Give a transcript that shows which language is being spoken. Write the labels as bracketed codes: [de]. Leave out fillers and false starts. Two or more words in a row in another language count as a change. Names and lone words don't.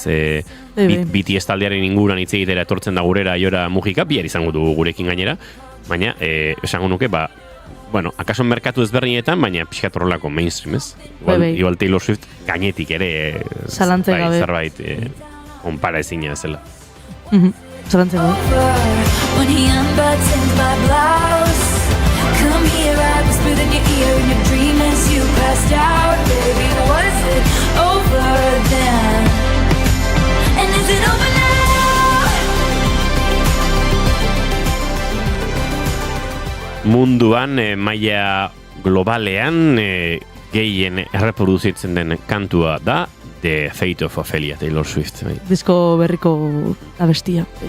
[eu] BTS taldearen inguruan hitz egitera etortzen da gurera Aiora Mujika, bihar izango du gurekin gainera, baina esango nuke, bueno, akaso merkatu ezberdinetan, baina pixkat horrelako mainstream, ez? Igual Taylor Swift gainetik ere zalantze gabe zerbait onpara ezina zela. Zalantze gabe. [en] When he unbuttons my blouse, come here, I whispered in your ear in your dream as you passed out. Baby, was it over then? And is it over now? [eu] Munduan, maila globalean, gehien erreproduzitzen den kantua da The Fate of Ophelia, Taylor Swift. Disko berriko abestia.